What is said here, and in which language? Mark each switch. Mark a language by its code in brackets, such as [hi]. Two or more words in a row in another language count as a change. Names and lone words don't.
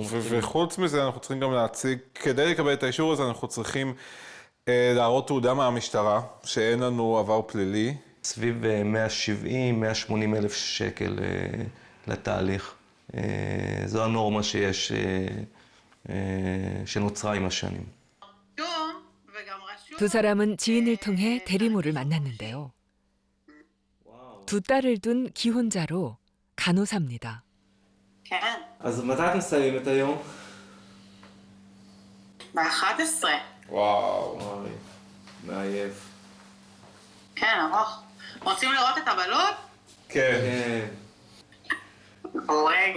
[he] וחוץ מזה אנחנו צריכים גם להציג, כדי לקבל את האישור הזה אנחנו צריכים להראות תעודה מהמשטרה, שאין לנו עבר פלילי. סביב 170-180 אלף שקל לתהליך. זו הנורמה שיש, שנוצרה עם השנים. [ko] 두 사람은 지인을 통해 대리모를 만났는데요. 두 딸을 둔 기혼자로 간호사입니다. [he] כן. אז מתי אתם מסיימים את היום? ב-11. וואו. מעייף. כן, ארוך. רוצים לראות את הבלוט? כן. רגע.